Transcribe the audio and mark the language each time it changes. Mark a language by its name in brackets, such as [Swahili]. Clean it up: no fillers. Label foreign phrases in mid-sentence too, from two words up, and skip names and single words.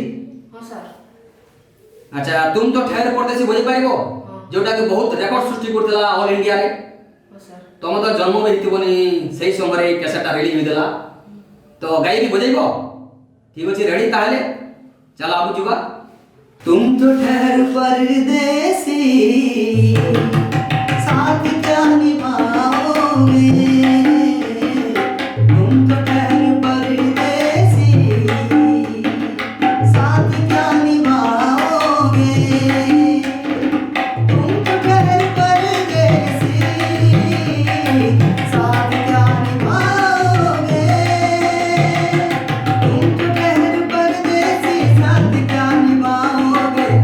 [Odia] ହଁ ସାର୍। ଆଚ୍ଛା ତୁମ ତ ଠେର ପରଦେଶୀ ବଜେଇ ପାରିବ, ଯୋଉଟାକି ବହୁତ ରେକର୍ଡ ସୃଷ୍ଟି କରୁଥିଲା ଅଲ୍ ଇଣ୍ଡିଆରେ। ହଁ ସାର୍। ତମେ ତ ଜନ୍ମ ବି ହେଇଥିବନି ସେଇ ସମୟରେ ଏଇ କ୍ୟାସେଟଟା ରିଲିଜ୍ ହୋଇଥିଲା, ତ ଗାଇକି ବଜେଇବ? ଠିକ୍ ଅଛି, ରେଡ଼ି ତାହେଲେ ଚାଲ ଆଗକୁ ଯିବା। [Hindi] तुम तो ठहर परदेसी, साथ क्या निभाओगे, तुम तो ठहर परदेसी, साथ क्या निभाओगे, तुम तो ठहर परदेसी, साथ क्या निभाओगे, तुम तो ठहर परदेसी, साथ क्या निभाओगे।